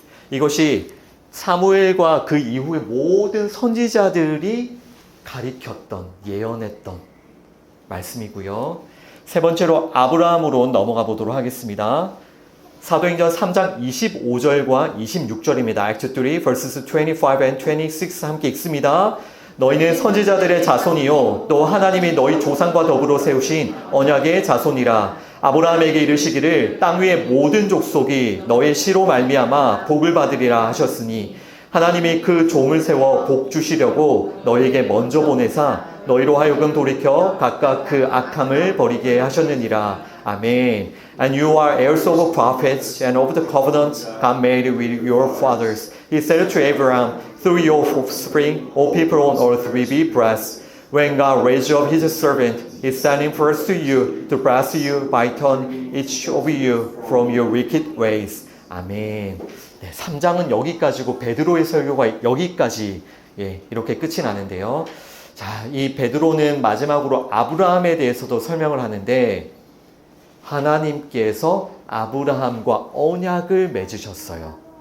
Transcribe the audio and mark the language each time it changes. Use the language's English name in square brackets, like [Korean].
[Korean] 이것이 사무엘과 그 이후의 모든 선지자들이 가리켰던, 예언했던 말씀이고요. 세 번째로 아브라함으로 넘어가 보도록 하겠습니다. 사도행전 3장 25절과 26절입니다. [English] Acts 3 verses 25 and 26 [Korean] 함께 읽습니다. 너희는 선지자들의 자손이요 또 하나님이 너희 조상과 더불어 세우신 언약의 자손이라. 아브라함에게 이르시기를 땅 위의 모든 족속이 너의 씨로 말미암아 복을 받으리라 하셨으니 하나님이 그 종을 세워 복 주시려고 너희에게 먼저 보내사 너희로 하여금 돌이켜 각각 그 악함을 버리게 하셨느니라. 아멘. [English] And you are heirs of prophets and of the covenant God made with your fathers. He said to Abraham, through your offspring, all people on earth will be blessed. When God raised up his servant, he sent him first to you to bless you by turning each of you from your wicked ways. [Korean] 아멘. 네, 3장은 여기까지고 베드로의 설교가 여기까지 이렇게 끝이 나는데요. 자, 이 베드로는 마지막으로 아브라함에 대해서도 설명을 하는데 하나님께서 아브라함과 언약을 맺으셨어요.